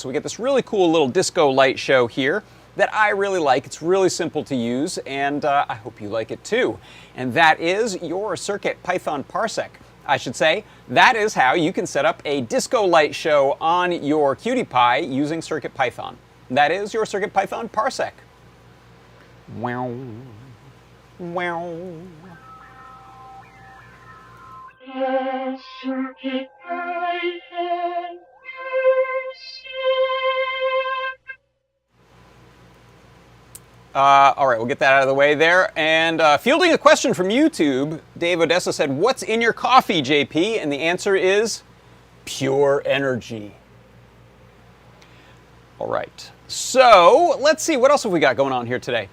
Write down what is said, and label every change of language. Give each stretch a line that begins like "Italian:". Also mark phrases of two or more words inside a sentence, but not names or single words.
English: So we get this really cool little disco light show here that I really like. It's really simple to use, and I hope you like it too. And that is your CircuitPython Parsec. I should say, that is how you can set up a disco light show on your CircuitPy using CircuitPython. That is your CircuitPython Parsec. Wow. Wow. CircuitPython all right, we'll get that out of the way there. And fielding a question from YouTube, Dave Odessa said, "What's in your coffee, JP?" And the answer is pure energy. All right, so let's see, what else have we got going on here today?